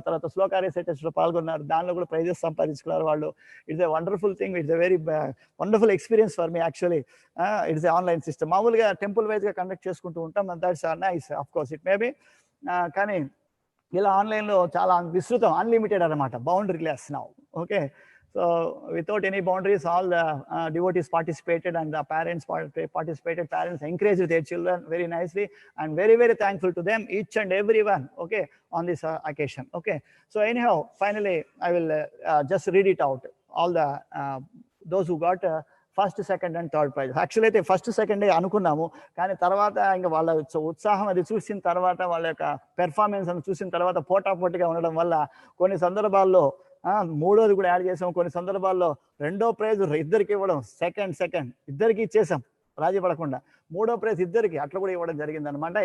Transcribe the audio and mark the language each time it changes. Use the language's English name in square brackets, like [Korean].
[Telugu] తర్వాత శ్లోక రిసైటర్స్లో పాల్గొన్నారు. దానిలో కూడా ప్రైజెస్ సంపాదించుకున్నారు వాళ్ళు. [English] It's a wonderful thing. It's a very wonderful experience for me actually. It's a online system. [Telugu] మామూలుగా టెంపుల్ వైజ్గా కండక్ట్ చేసుకుంటూ ఉంటాం. [English] That's nice, of course it may be. [Telugu] కానీ ఇలా ఆన్లైన్లో చాలా విస్తృతం, అన్లిమిటెడ్ అనమాట, boundary less now. Okay, [English] So without any boundaries, all the devotees participated and the parents participated. Parents encouraged their children very nicely, and very, very thankful to them, each and everyone, okay, on this occasion. Okay, so anyhow, finally I will just read it out, all the those who got first second and third prize. [Telugu] Actual అయితే first సెకండే అనుకున్నాము, కానీ తర్వాత ఇంకా వాళ్ళ ఉత్సాహం అది చూసిన తర్వాత, వాళ్ళ యొక్క పెర్ఫార్మెన్స్ అని చూసిన తర్వాత పోటాపోటీగా ఉండడం వల్ల కొన్ని సందర్భాల్లో మూడోది కూడా యాడ్ చేసాం, కొన్ని సందర్భాల్లో రెండో ప్రైజ్ ఇద్దరికి ఇవ్వడం, సెకండ్ ఇద్దరికి ఇచ్చేసాం రాజీ పడకుండా, మూడో ప్రైజ్ ఇద్దరికి అట్లా కూడా ఇవ్వడం జరిగింది అనమాట.